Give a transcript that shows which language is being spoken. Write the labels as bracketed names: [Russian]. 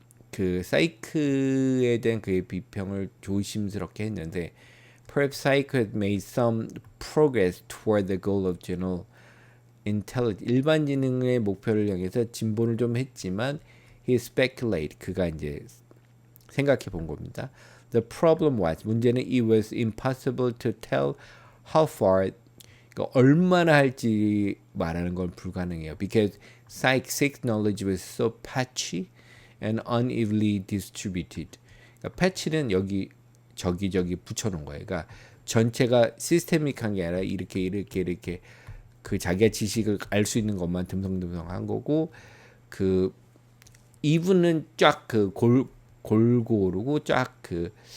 [Korean] 그 사이크에 대한 그의 비평을 조심스럽게 했는데 [English] Perhaps psych had made some progress toward the goal of general intelligence. [Korean] 일반 지능의 목표를 향해서 진보를 좀 했지만 [English] he speculated. [Korean] 그가 이제 생각해 본 겁니다. The problem was 문제는 it was impossible to tell how far 그러니까 얼마나 할지 말하는 건 불가능해요. [English] Because psych knowledge was so patchy and unevenly distributed. [Korean] 그러니까 patch는 여기 저기 붙여놓은 거예요. 그러니까 전체가 시스테믹한 게 아니라 이렇게 그 자기의 지식을 알 수 있는 것만 듬성듬성한 거고 그 even은 쫙 그 골고루고 쫙 그